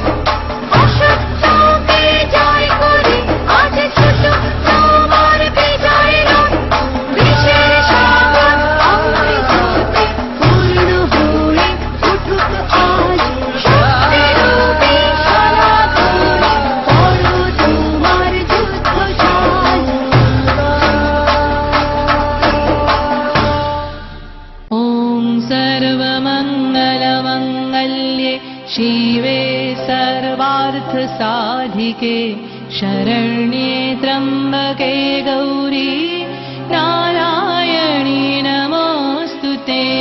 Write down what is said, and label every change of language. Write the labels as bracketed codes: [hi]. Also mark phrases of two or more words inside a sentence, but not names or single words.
[bn] অসত্যকে জয় করে আজ ছোট তোমার বিজয় রথ। বিষের সাগর অমৃততে পূর্ণ হয়ে উঠুক আজ। সত্যরূপে সনাতনী করো তোমার যুদ্ধ সাজ। [sa] ॐ सर्वमङ्गलमङ्गल्ये शिवे सर्वार्थसाधिके शरण्ये त्र्यम्बके गौरी नारायणी नमोऽस्तु ते।